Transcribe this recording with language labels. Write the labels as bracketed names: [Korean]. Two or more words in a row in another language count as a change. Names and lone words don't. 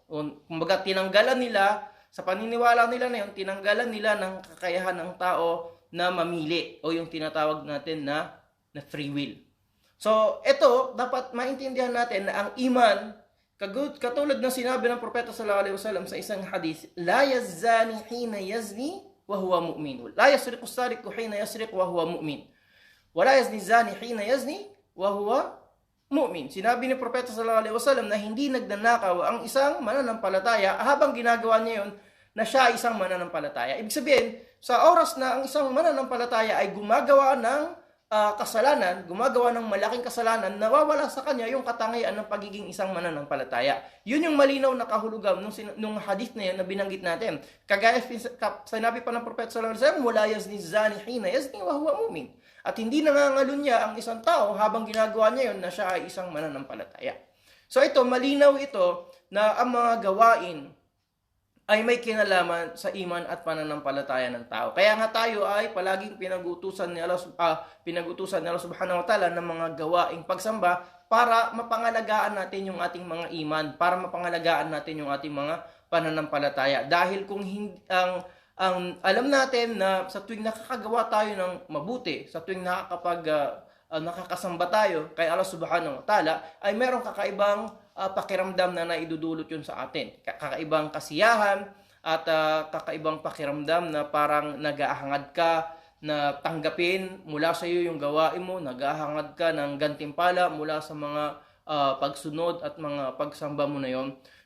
[Filipino] Kumbaga tinanggalan nila, sa paniniwala nila na yun, tinanggalan nila ng kakayahan ng tao na mamili o yung tinatawag natin na [English] free will. [Filipino] So ito, dapat maintindihan natin na ang iman, katulad ng sinabi ng Propeta [Arabic] صلى الله عليه وسلم [Filipino] sa isang hadith, [Arabic] لا يزني حين يزني وهو مؤمن. لا يسرق السارق حين يسرق وهو مؤمن. ولا يزني الزاني حين يزني وهو مؤمن. Wa la yazni zani hina yazni wa huwa mu'min. [Filipino] Sinabi ni Propeta [Arabic] صلى الله عليه وسلم [Filipino] na hindi nagnanakaw ang isang mananampalataya habang ginagawa niya yon na siya isang mananampalataya. Ibig sabihin, sa oras na ang isang mananampalataya ay gumagawa ng kasalanan, gumagawa ng malaking kasalanan, nawawala sa kanya yung katangian ng pagiging isang mananampalataya. Yun yung malinaw na kahulugan nung hadith na yan na binanggit natin. Kagaya sinabi pa ng Propeta [Arabic] صلى الله عليه وسلم, ولا يزني الزاني حين يزني وهو مؤمن. [Filipino] At hindi nangangalunya ang isang tao habang ginagawa niya yun na siya ay isang mananampalataya. So ito, malinaw ito na ang mga gawain ay may kinalaman sa iman at pananampalataya ng tao. Kaya nga tayo ay palaging pinagutusan ni Allah [Arabic] سبحانه وتعالى [Filipino] ng mga gawaing pagsamba para mapangalagaan natin yung ating mga iman, para mapangalagaan natin yung ating mga pananampalataya. Dahil kung alam natin na sa tuwing nakakagawa tayo ng mabuti, sa tuwing nakakasamba tayo kay Allah [Arabic] سبحانه وتعالى, [Filipino] ay merong kakaibang pakiramdam na naidudulot yun sa atin. Kakaibang kasiyahan at kakaibang pakiramdam na parang nag-aahangad ka na tanggapin mula sa iyo yung gawain mo, nag-aahangad ka ng gantimpala mula sa mga pagsunod at mga pagsamba mo na yon.